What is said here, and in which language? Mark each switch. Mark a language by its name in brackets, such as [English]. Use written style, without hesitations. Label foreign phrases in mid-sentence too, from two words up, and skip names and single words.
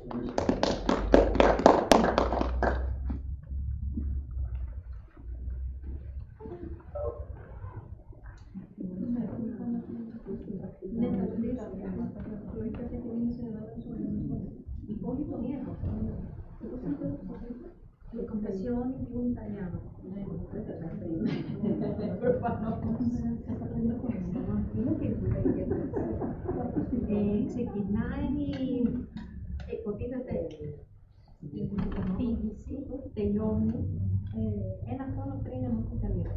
[Greek] Ναι, θα το λύσω. Λογικά θα μείνει σε η πόλη των Ιέρων. [Italian] Le confessioni di un italiano. [Greek] Ξεκινάει, υποτίθεται, η αφήγηση τελειώνει ένα χρόνο πριν από την Ιταλία.